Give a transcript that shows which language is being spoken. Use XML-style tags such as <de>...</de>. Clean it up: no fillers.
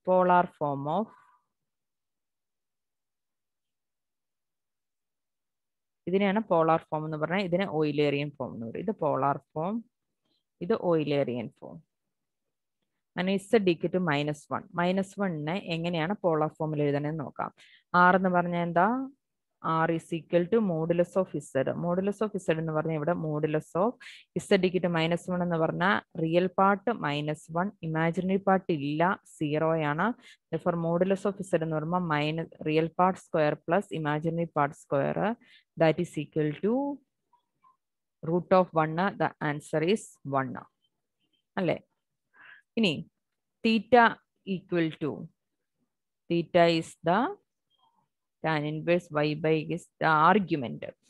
<ml>Polar form of ഇതിനെയാണ് polar form എന്ന് പറഞ്ഞാൽ, ഇതിനെ Eulerian ഫോം എന്ന് പറയും. ഇത് പോളാർ ഫോം, ഇത് Eulerian ഫോം. അങ്ങനെ Z equal to -1. -1നെ എങ്ങനെയാണ് പോളാർ ഫോമിൽ എഴുതണമെന്ന് നോക്കാം. R എന്ന് പറഞ്ഞാൽ എന്താ?</ml> <en>R is equal to modulus of Z.</en> <ml>Modulus of Z എന്ന് പറഞ്ഞാൽ ഇവിടെ modulus of Z equal to -1 എന്ന് പറഞ്ഞാൽ റിയൽ പാർട്ട് -1, ഇമാജിനറി പാർട്ട് ഇല്ല, 0 ആണ്. Therefore modulus of Z എന്ന് പറയുമ്പോൾ minus real part square plus imaginary part square,</ml> <en>that is equal to root of 1. The answer is 1.</en> <ml>അല്ലേ? ഇനി</ml> <en>theta equal to, theta is the tan inverse y by is the argument.</en>